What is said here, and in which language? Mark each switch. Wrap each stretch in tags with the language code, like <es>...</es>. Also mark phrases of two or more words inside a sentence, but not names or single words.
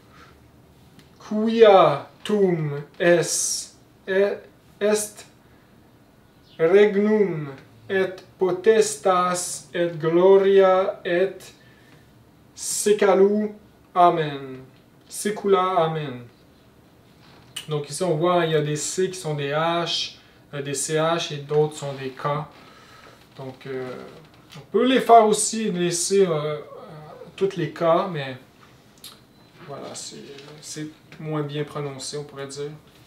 <la>Quia tum est regnum et potestas et gloria et secula. Amen. Secula. Amen.</la> <fr>Donc ici on voit il y a des C qui sont des H, des CH et d'autres sont des K. Donc on peut les faire aussi, laisser toutes les K, mais voilà, c'est moins bien prononcé, on pourrait dire.</fr>